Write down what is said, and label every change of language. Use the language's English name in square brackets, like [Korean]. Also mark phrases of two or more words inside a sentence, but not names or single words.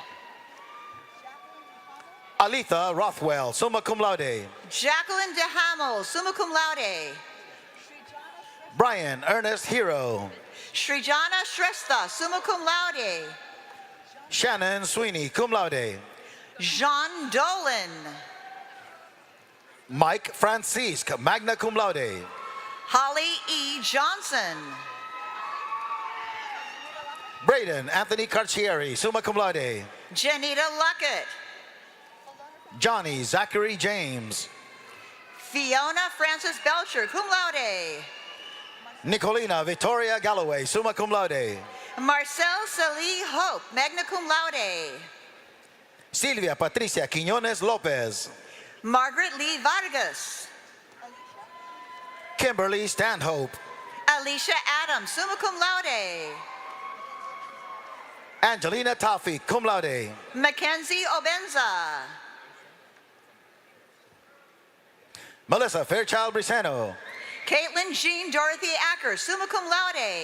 [English] Alitha Rothwell, [Latin] summa cum laude. [English] Jacqueline DeHamo, [Latin] summa cum laude. [English] Brian Ernest Hero. Srijana Shrestha, [Latin] summa cum laude. [English] Shannon Sweeney, [Latin] cum laude. [English] Jean Dolan. Mike Francisque, [Latin] magna cum laude. [English] Holly E. Johnson. Braden Anthony Carcieri, [Latin] summa cum laude. [English] Janita Luckett. Johnny Zachary James. Fiona Francis Belcher, [Latin] cum laude. [English] Nicolina Victoria Galloway, [Latin] summa cum laude. [English] Marcel Salih Hope, [Latin] magna cum laude. [English] Silvia Patricia Quiñones Lopez. Margaret Lee Vargas. Kimberly Stanhope. Alicia Adams, [Latin] summa cum laude. [English] Angelina Toffee, [Latin] cum laude. [English] Mackenzie Obenza. Melissa Fairchild Briseno. Caitlin Jean Dorothy Acker, [Latin] summa cum laude.